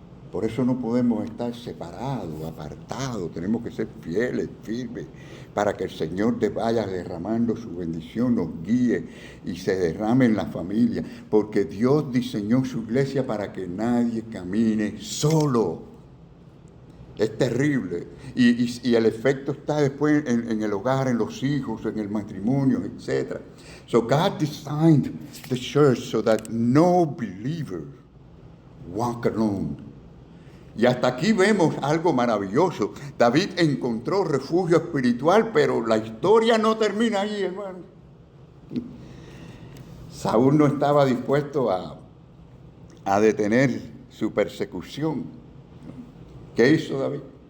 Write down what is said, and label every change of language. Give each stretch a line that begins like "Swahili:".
Spanish: Por eso no podemos estar separados, apartados, tenemos que ser fieles, firmes, para que el Señor te vaya derramando su bendición, nos guíe y se derrame en la familia, porque Dios diseñó su iglesia para que nadie camine solo. Es terrible. Y el efecto está después en el hogar, en los hijos, en el matrimonio, etc.
English: So God designed the church so that no believer walk alone.
Spanish: Y hasta aquí vemos algo maravilloso. David encontró refugio espiritual, pero la historia no termina ahí, hermano. Saúl no estaba dispuesto a detener su persecución. ¿Qué hizo David?